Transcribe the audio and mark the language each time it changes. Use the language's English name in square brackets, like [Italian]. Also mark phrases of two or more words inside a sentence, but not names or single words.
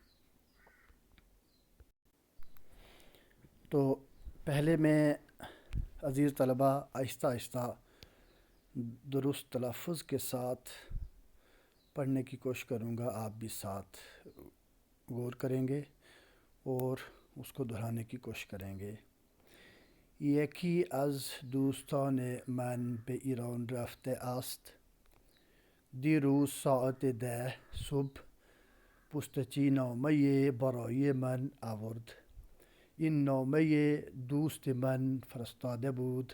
[Urdu] تو پہلے میں عزیز طلبہ آہستہ آہستہ درست تلفظ کے ساتھ پڑھنے کی کوشش کروں گا، آپ بھی ساتھ غور کریں گے اور اس کو دہرانے کی کوشش کریں گے۔ [Persian] یکی از دوستان من به ایران رفته است. دیروز ساعت 10 صبح پستچی نامه برای من آورد. این نامه دوست من فرستاده بود.